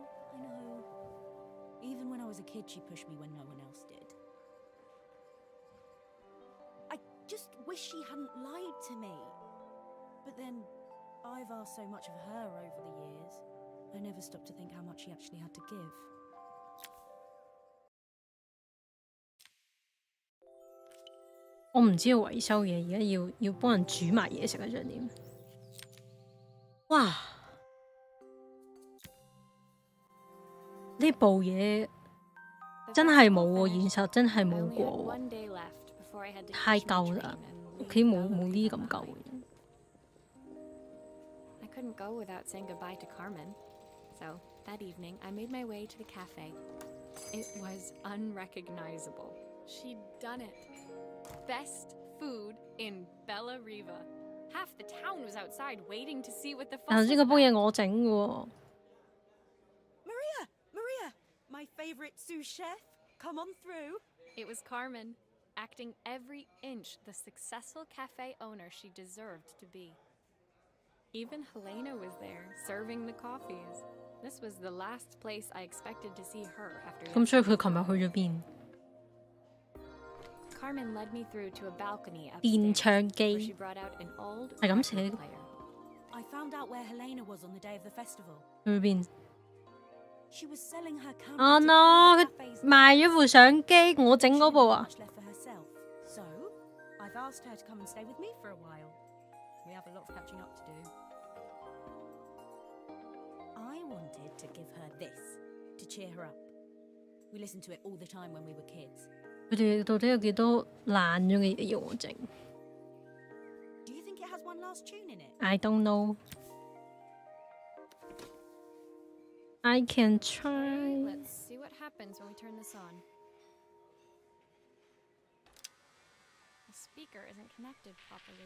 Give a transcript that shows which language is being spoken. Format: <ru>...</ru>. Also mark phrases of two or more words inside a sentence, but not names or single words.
<en>Even when I was a kid, she pushed me when no one else did. I just wish she hadn't lied to me. But then, I've asked so much of her over the years. I never stopped to think how much she actually had to give.</en> <yue>我唔知要維修嘢，而家要幫人煮埋嘢食啊！仲點？哇！呢部嘢真係冇喎，現實真係冇過喎，太舊啦！屋企冇呢啲咁舊嘅嘢。</yue> <en>I couldn't go without saying goodbye to Carmen. So, that evening, I made my way to the cafe. It was unrecognizable. She'd done it. Best food in Bella Riva. Half the town was outside waiting to see what the fuss</en> <yue>頭</yue> <en>was</en> <yue>先嗰煲</yue> <en>about.</en> <yue>嘢我整嘅喎。</yue> <en>Maria, my favorite sous chef. Come on through. It was Carmen, acting every inch the successful cafe owner she deserved to be. Even Helena was there, serving the coffees. This was the last place I expected to see her after</en> <yue>咁所以佢琴日去咗邊？</yue> <en>Carmen led me through to a balcony</en> <yue>電</yue> <en>upstairs,</en> <yue>唱</yue> <en>where she</en> <yue>機</yue> <en>brought out an old</en> <yue>係咁寫</yue> <en>record</en> <yue>嘅。</yue> <en>player. I found out where Helena was on the day of the festival.</en> <yue>去邊？</yue> <en>She was selling her camera 啊 to no！ clean</en> <yue>佢</yue> <en>the cafe's</en> <yue>賣咗部相機，我整</yue> <en>She</en> <yue>嗰</yue> <en>didn't</en> <yue>部</yue> <en>have 啊！ much left for herself. So, I've asked her to come and stay with me for a while. We have a lot of catching up to do. I wanted to give her this to cheer her up. We listened to it all the time when we were kids.</en> <yue>佢哋到底有幾多爛咗嘅嘢要我整</yue> <en>Do you think it has one last tune in it? ？I don't know. I can try. Let's see what happens when we turn this on. The speaker isn't connected properly.</en>